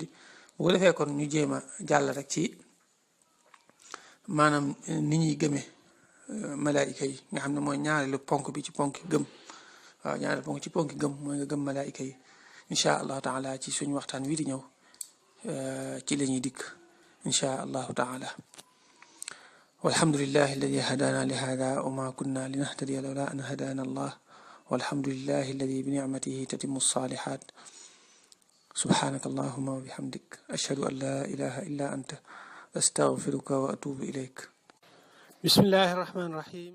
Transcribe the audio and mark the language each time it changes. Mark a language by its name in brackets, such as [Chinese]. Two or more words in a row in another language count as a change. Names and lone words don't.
[Wolof] bu ko defee kon ñu jéem a jàll rek ci maanaam ni ñuy gëmee malaayika yi nga xam ne mooy ñaareelu ponk bi ci ponk gëm waaw ñaareelu ponk ci ponk gëm mooy nga gëm malaayika yi [Arabic] إن شاء الله تعالى [Wolof] ci suñu waxtaan wii di ñëw ci la ñuy dikk [Arabic] إن شاء الله تعالى والحمد لله الذي هدانا لهذا وما كنا لنهتدي لولا أن هدانا الله والحمد لله الذي بنعمته تتم الصالحات. سبحانك اللهم وبحمدك أشهد أن لا إله إلا أنت أستغفرك وأتوب إليك. بسم الله الرحمن الرحيم.